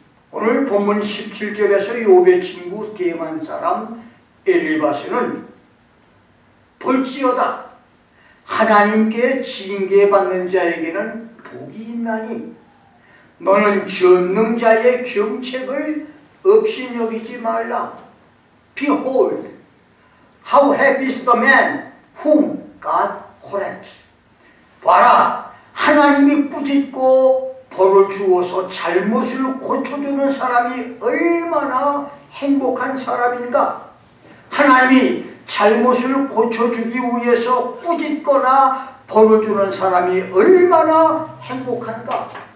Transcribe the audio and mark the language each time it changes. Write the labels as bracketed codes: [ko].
[ko] 오늘 본문 17절에서 욥의 친구 대만 사람 엘리바스는 볼지어다 하나님께 징계받는 자에게는 복이 있나니 너는 전능자의 경책을 없이 여기지 말라. [en] Behold, how happy is the man whom God corrects. [ko] 봐라, 하나님이 꾸짖고 벌을 주어서 잘못을 고쳐주는 사람이 얼마나 행복한 사람인가. 하나님이 잘못을 고쳐주기 위해서 꾸짖거나 벌을 주는 사람이 얼마나 행복한가.